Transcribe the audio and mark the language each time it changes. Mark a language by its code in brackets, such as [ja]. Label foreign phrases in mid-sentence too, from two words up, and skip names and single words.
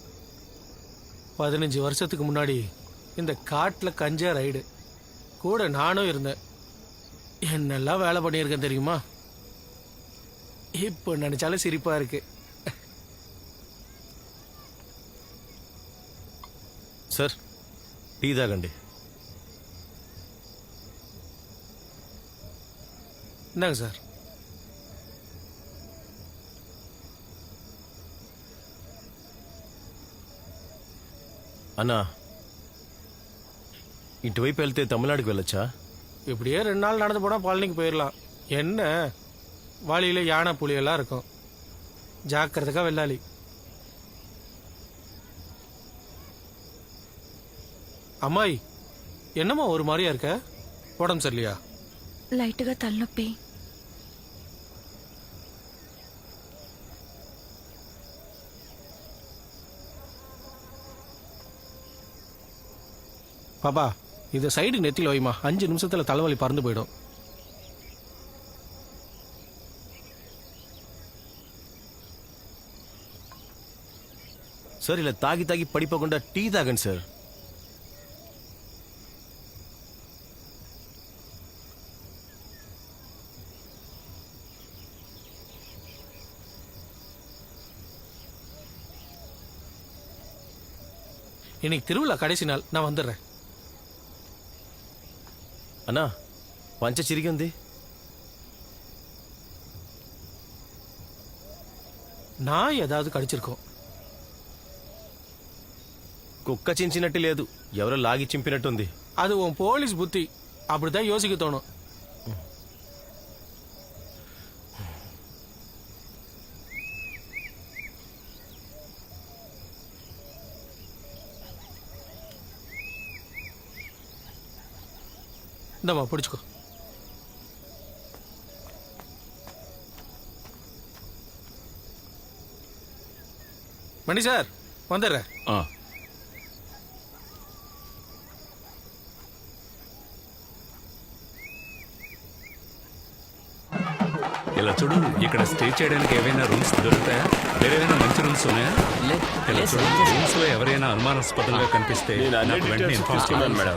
[ta] 15 வருஷத்துக்கு முன்னாடி இந்த காட்டில் கஞ்சா ரைடு கூட நானும் இருந்தேன். என்னெல்லாம் வேலை பண்ணியிருக்கேன் தெரியுமா? இப்போ நினைச்சாலும் சிரிப்பா இருக்கு. [te] సార్, టీ తాగండి. [ta] இந்தாங்க சார். [te] అన్నా, ఇటువైపు వెళ్తే తమిళనాడుకి వెళ్ళొచ్చా? [ta] இப்படியே 2 நாள் நடந்து போனால் பழனிக்கு போயிடலாம். என்ன வழியில் யானை புலியெல்லாம் இருக்கும். ஜாக்கிரதைக்கா வெள்ளாளி. అమ్మాయి, என்னம்மா ஒரு மாதிரியா இருக்க? உடம்பு சரியில்லையா? [te] లైట్గా తలనొప్పి. [ta] பாப்பா, இதை சைடு நெத்தியில் வைமா. 5 நிமிஷத்தில் தலைவலி பறந்து போயிடும். [te] సార్, ఇలా తాగి తాగి పడిపోకుండా టీ తాగండి సార్. [ta] இன்னைக்கு திருவிழா கடைசி நாள், நான் வந்துடுறேன். [te] అన్నా, పంచ చిరిగి ఉంది. [ta] நான் ஏதாவது கடிச்சிருக்கோம். [te] కుక్క చించినట్టు లేదు, ఎవరో లాగి చింపినట్టుంది. [ta] அது உன் போலீஸ் புத்தி. அப்படிதான் யோசிக்க தோணும். இந்தம்மா பிடிச்சிக்கோ. மணி சார், வந்துடுறேன். [te] ఇలా చూడు, ఇక్కడ స్టే చేయడానికి ఏవైనా రూమ్స్ దొరుకుతాయా? వేరేమైనా మంచి రూమ్స్ ఉన్నాయా? ఇలా చూడు, రూమ్స్ లో ఎవరైనా అనుమానాస్పదంగా కనిపిస్తే నాకు వెంటనే ఇన్ఫార్మ్ చేయాలి మేడం.